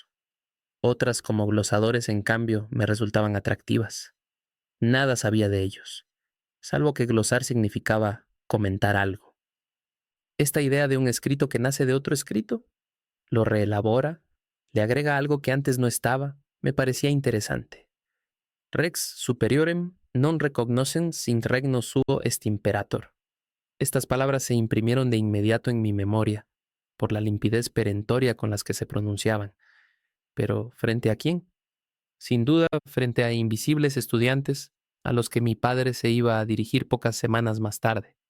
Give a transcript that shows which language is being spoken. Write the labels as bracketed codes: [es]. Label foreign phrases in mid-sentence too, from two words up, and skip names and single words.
[es] Otras, como glosadores, en cambio, me resultaban atractivas. Nada sabía de ellos, salvo que glosar significaba comentar algo. Esta idea de un escrito que nace de otro escrito, lo reelabora, le agrega algo que antes no estaba, me parecía interesante. [la] Rex superiorem non recognoscens in regno suo est imperator. [es] Estas palabras se imprimieron de inmediato en mi memoria, por la limpidez perentoria con las que se pronunciaban. Pero ¿frente a quién? Sin duda, frente a invisibles estudiantes a los que mi padre se iba a dirigir pocas semanas más tarde.